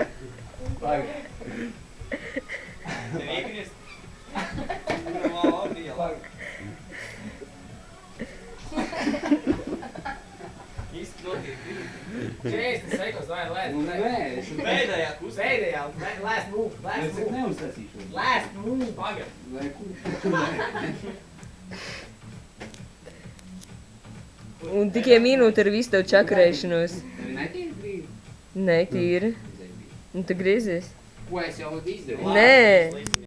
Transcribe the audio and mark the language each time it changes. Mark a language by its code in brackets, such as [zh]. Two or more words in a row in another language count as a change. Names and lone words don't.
[lv] Pagaid. Tev iekrist? Labi, labi. Īsti nokrīt. 40 sekundes, vai lēst. Nu nē, es Pēdējā kusē. Pēdējā, [en] last move, [lv] es neuztaisīšu. [en] Last move, [lv] pagad. Vai kur? Un tikai minūte ar visu tev čakarēšanos. Tev netīri brīvi? Nē, tīri. Un tu griezies? Ko es jau izdevu? Nē.